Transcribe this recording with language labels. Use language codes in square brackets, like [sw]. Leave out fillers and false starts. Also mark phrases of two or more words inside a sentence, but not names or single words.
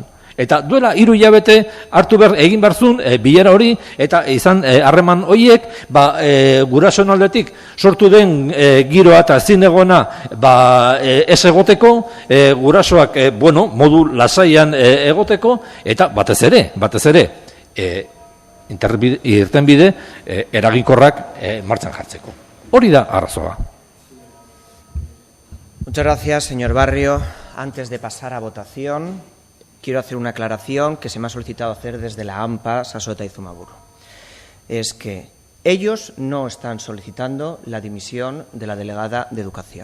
[eu] Eta duela 3 hilabete egin berzun bilera hori, eta izan harreman horiek, gurasoen aldetik sortu den giroa eta zinegona ez egoteko, gurasoak modu lasaian egoteko, eta batez ere, irtenbide eraginkorrak martxan jartzeko. Hori da arrazoa. [es] Muchas gracias, señor Barrio. Antes de pasar a votación, quiero hacer una aclaración que se me ha solicitado hacer desde la AMPA Sasota y Zumaburu. Es que ellos no están solicitando la dimisión de la delegada de Educación.